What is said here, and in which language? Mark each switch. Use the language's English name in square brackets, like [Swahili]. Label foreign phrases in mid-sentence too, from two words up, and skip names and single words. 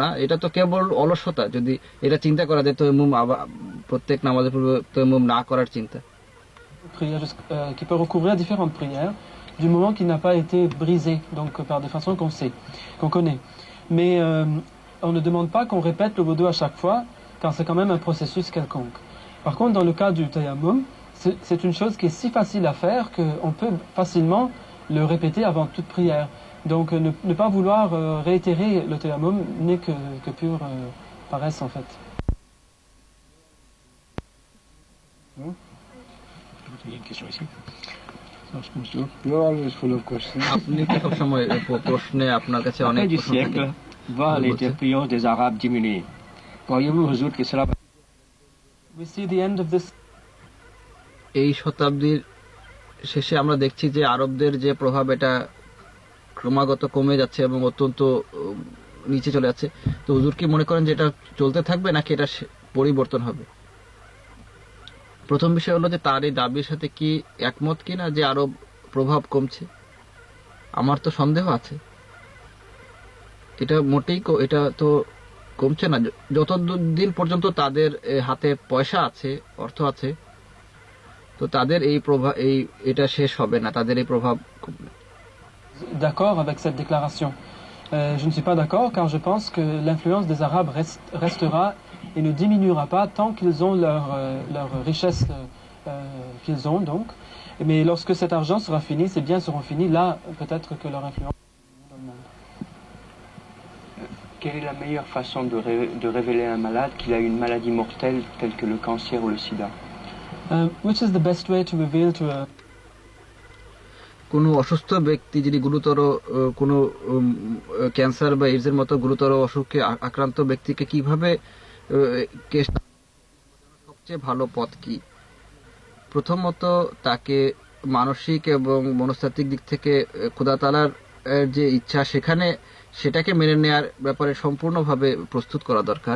[Bangla] এটা তো কেবল অলসতা যদি এটা চিন্তা করা যায় তায়াম্মুম আবার প্রত্যেক নামাজের পূর্বে তায়াম্মুম না করার চিন্তা। [French] Qui peut recouvrir différentes prières du moment qu'il n'a pas été brisé, donc par des façons qu'on connaît. Mais on ne demande pas qu'on répète le wudu à chaque fois, car c'est quand même un processus quelconque. Par contre, dans le cas du tayammum, c'est une chose qui est si facile à faire qu'on peut facilement le répéter avant toute prière. Donc ne pas vouloir réitérer le tayammum n'est que pure paresse en fait. Il y a une question ici. [English] You're always full of questions. [Bangla] আপনি তো সব সময় প্রশ্নে আপনার কাছে অনেক [French] du [Bangla] প্রশ্ন [French] siècle, [Bangla] থাকে। [French] voit l'influence des Arabes diminuer. Croyez-vous, Huzour, que cela va... [English] We see the end of this. [Bangla] এই শতাব্দীর শেষে আমরা দেখছি যে আরবদের যে প্রভাব এটা ক্রমাগত কমে যাচ্ছে এবং অত্যন্ত নিচে চলে যাচ্ছে। তো হুজুর কি মনে করেন যে এটা চলতে থাকবে নাকি এটা পরিবর্তন হবে? প্রথম বিষয় হলো যে তার এই দাবির সাথে কি একমত কিনা যে আরব প্রভাব কমছে? আমার তো সন্দেহ আছে, এটা মোটেই এটা তো কমছে না। যতদিন পর্যন্ত তাদের হাতে পয়সা আছে, অর্থ আছে, তো তাদের এই প্রভাব এটা শেষ হবে না, তাদের এই প্রভাব কমবে। [French] D'accord avec cette déclaration. Je ne suis pas d'accord car je pense que l'influence des Arabes restera et ne diminuera pas tant qu'ils ont leur richesse qu'ils ont donc. Mais lorsque cet argent sera fini, ces biens seront finis, là peut-être que leur influence dans le monde. Quelle est la meilleure façon de révéler à un malade qu'il a une maladie mortelle telle que le cancer ou le sida? [English] Which is the best way to reveal to a [Bangla] কোনো অসুস্থ ব্যক্তি যদি গুরুতর কোনো ক্যান্সার বা এইডসের মতো গুরুতর অসুখে আক্রান্ত ব্যক্তিকে কিভাবে সবচেয়ে ভালো পথ কি? প্রথমত তাকে মানসিক এবং মনস্তাত্ত্বিক দিক থেকে খোদা তাআলার যে ইচ্ছা সেটাকে মেনে নেওয়ার ব্যাপারে সম্পূর্ণভাবে প্রস্তুত করা দরকার।